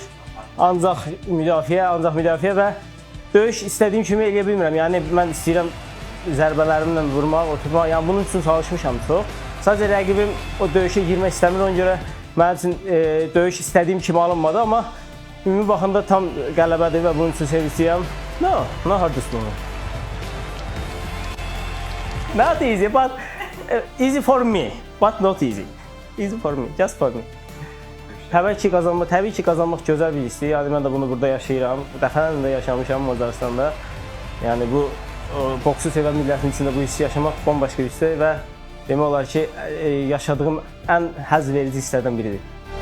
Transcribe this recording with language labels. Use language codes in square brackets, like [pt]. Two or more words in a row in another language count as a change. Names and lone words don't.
[az] Ancaq müdafiə və döyüş istədiyim kimi eləyə bilmirəm. Yəni mən istəyirəm zərbələrimlə vurmaq, oturmaq. Yəni bunun üçün çalışmışam çox. Sadəcə rəqibim o döyüşə girmək istəmir. Ona görə mənim üçün döyüş istədiyim kimi alınmadı, amma ümumi baxımda tam qələbədir və bunun üçün sevincliyəm. [en] No hard to slow. Not easy, but easy for me, but not easy. Easy for me, just for me. [az] Təbii ki, qazanmaq gözəl bir hissdir. Yəni mən də bunu burada yaşayıram. Dəfələrlə də yaşamışam Macaristanda. Yəni bu boksu sevən millətin içində bu hissi yaşamaq bambaşqa bir hissdir və demək olar ki, yaşadığım ən həzz verici hisslərdən biridir.